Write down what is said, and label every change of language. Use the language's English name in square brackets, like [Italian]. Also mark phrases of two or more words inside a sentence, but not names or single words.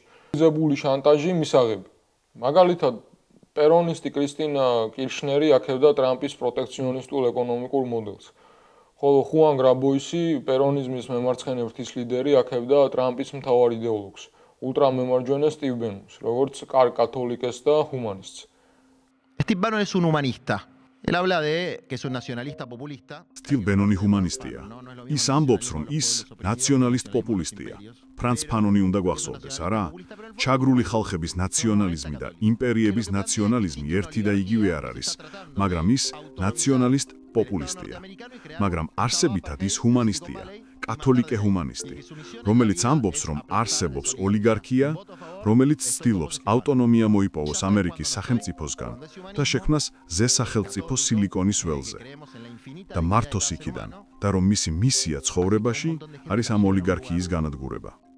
[Georgian] მიზებული შანტაჟი მისაღები. მაგალითად, პერონისტი კრისტინა კირშნერი აქებდა ტრამპის პროტექციონისტულ ეკონომიკურ მოდელს. ხოლო ხუან გრაბოისი, პერონიზმის მემარცხენე ფრთის ლიდერი, აქებდა ტრამპის მთავარ იდეოლოგს, ულტრამემარჯვენე სტივ ბენონს, როგორც კათოლიკეს და ჰუმანისტს. [Spanish] Steve Bannon es un humanista. Él habla de que es un nacionalista populista. [Georgian] Steve Bannon humanistია. ის ამბობს, რომ ის ნაციონალისტ პოპულისტია. ფრანც ფანონი უნდა გვახსოვდეს, არა? ჩაგრული ხალხების ნაციონალიზმი და იმპერიების ნაციონალიზმი ერთი და იგივე არ არის, მაგრამ ის ნაციონალისტ პოპულისტია. მაგრამ არსებითად ის ჰუმანისტია, კათოლიკე ჰუმანისტი, რომელიც ამბობს, რომ არსებობს ოლიგარქია, რომელიც ცდილობს ავტონომია მოიპოვოს ამერიკის სახელმწიფოსგან და შექმნას ზესახელმწიფო სილიკონის ველზე და მართოს იქიდან, და რომ მისი მისია ცხოვრებაში არის ამ ოლიგარქიის განადგურება.